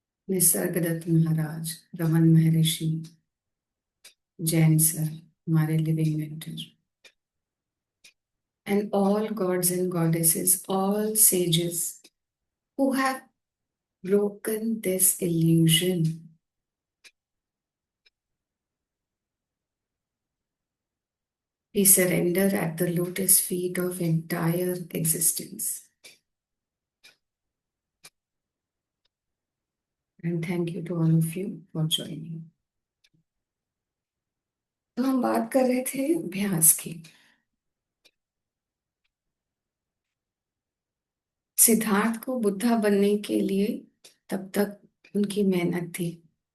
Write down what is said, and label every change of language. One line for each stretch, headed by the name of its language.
English: Nisargadatta Maharaj, Raman Maharshi, Jain sir,
Hindi: हमारे living mentor,
English: and all gods and goddesses, all sages who have broken this illusion. We surrender at the lotus feet of entire existence. And thank you to all of you for joining.
Hindi: तो हम बात कर रहे थे अभ्यास की। सिद्धार्थ को बुद्धा बनने के लिए तब तक उनकी मेहनत थी।